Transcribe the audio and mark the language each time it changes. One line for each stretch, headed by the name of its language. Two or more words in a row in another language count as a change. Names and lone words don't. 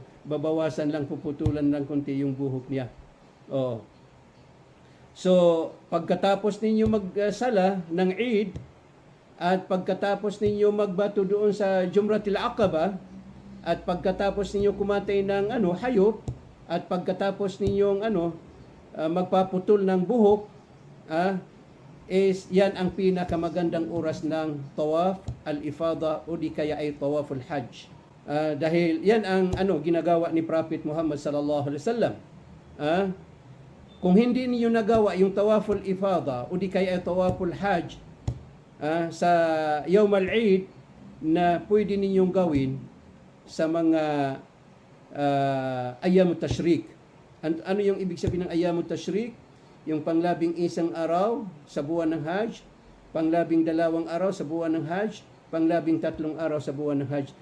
Filipino: Babawasan lang, puputulan lang konti yung buhok niya. So, pagkatapos ninyo magsala ng Eid, at pagkatapos ninyo magbato doon sa Jumratil Aqaba, at pagkatapos ninyo kumatay ng hayop, at pagkatapos ninyong magpaputol ng buhok, is yan ang pinakamagandang oras ng
Arabic: طواف الإفاضة
Filipino: o di kaya ay
Arabic: طواف الحج.
Filipino: Dahil yan ang ginagawa ni Prophet Muhammad
Arabic: صلى الله عليه وسلم.
Filipino: Kung hindi niyo nagawa yung
Arabic: طواف الإفاضة
Filipino: o di kaya ay
Arabic: طواف الحج
Filipino: sa
Arabic: يوم العيد
Filipino: na pwede ninyong gawin sa mga
Arabic: أيام التشريق.
Filipino: Ano yung ibig sabihin ng
Arabic: أيام التشريق?
Filipino: Yung pang-11 araw sa buwan ng Hajj, pang-12 araw sa buwan ng Hajj, pang-13 araw sa buwan ng Hajj.